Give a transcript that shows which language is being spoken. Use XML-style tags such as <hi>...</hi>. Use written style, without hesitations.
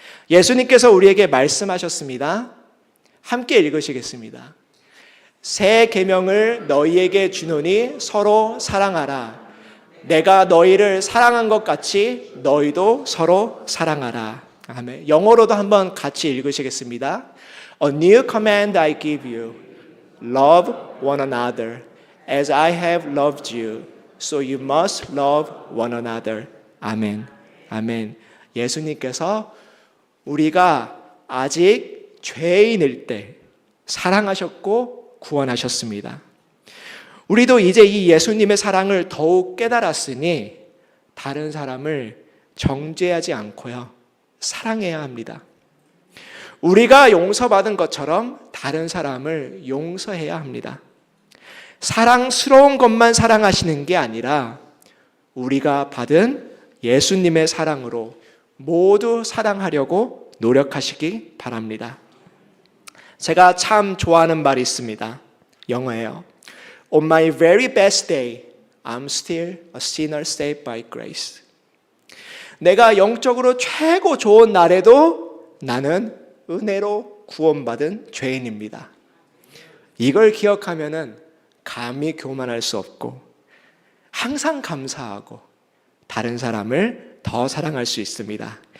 <ko>예수님께서 우리에게 말씀하셨습니다. 함께 읽으시겠습니다. 새 계명을 너희에게 주노니 서로 사랑하라. 내가 너희를 사랑한 것 같이 너희도 서로 사랑하라. 아멘. 영어로도 한번 같이 읽으시겠습니다.</ko> <en>A new command I give you. Love one another as I have loved you. So you must love one another.</en> <ko>아멘. 아멘. 예수님께서 우리가 아직 죄인일 때 사랑하셨고 구원하셨습니다. 우리도 이제 이 예수님의 사랑을 더욱 깨달았으니 다른 사람을 정죄하지 않고요, 사랑해야 합니다. 우리가 용서받은 것처럼 다른 사람을 용서해야 합니다. 사랑스러운 것만 사랑하시는 게 아니라 우리가 받은 예수님의 사랑으로 모두 사랑하려고 노력하시기 바랍니다. 제가 참 좋아하는 말이 있습니다. 영어예요.</ko> <en>On my very best day, I'm still a sinner saved by grace.</en> <ko>내가 영적으로 최고 좋은 날에도 나는 은혜로 구원받은 죄인입니다. 이걸 기억하면은 감히 교만할 수 없고 항상 감사하고 다른 사람을 더 사랑할 수 있습니다.</ko>